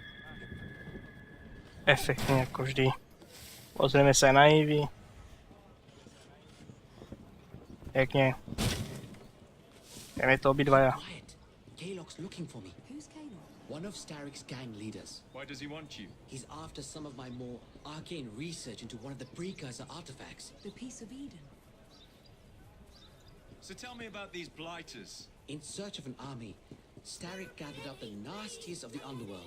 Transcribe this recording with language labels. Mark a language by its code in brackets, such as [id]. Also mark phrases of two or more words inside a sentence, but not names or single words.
[sk] Efektne ako vždy. Pozrieme sa aj na Ivy. Pekne. Vieme to obidvaja. [en] Quiet. Kalok's looking for me. Who's Kalok? One of Starrick's gang leaders. Why does he want you? He's after some of my more arcane research into one of the precursor artifacts. The Piece of Eden. So tell me about these blighters. In search of an army, Starrick gathered up the nastiest of the underworld.